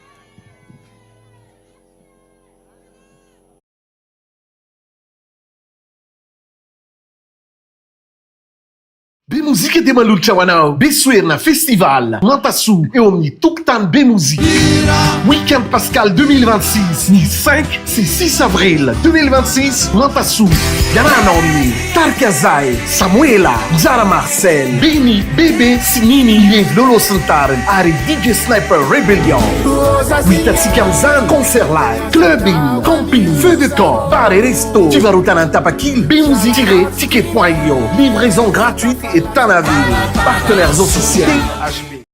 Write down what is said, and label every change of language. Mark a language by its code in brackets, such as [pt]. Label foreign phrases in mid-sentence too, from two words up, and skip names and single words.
[mg] Be mozika dia manolotra ho anao besoerina festival MANTASOA eo amin'ny tokotany be mozika [fr] week-end pascal [mg] 2026 ny 5 sy 6 avril 2026 MANTASOA ianarana amin'ny Tarkazae, Samoela, 𝐍𝐉𝐀𝐑𝐀, Beni, Bebe, Sinini, 𝐓𝐀𝐑𝐈𝐊𝐿 Sniper ary DJ Sniper Rebellion. Hitantsika amin'izany [fr] concert live, clubbing, camping, feu de camp, bar et resto. [mg] Fivarotana Tapakil, 𝐍𝐉𝐀𝐑𝐀 𝐌𝐀𝐑𝐿, [fr] livraison gratuite et [mg] Tanaville. [fr] Partenaires officiels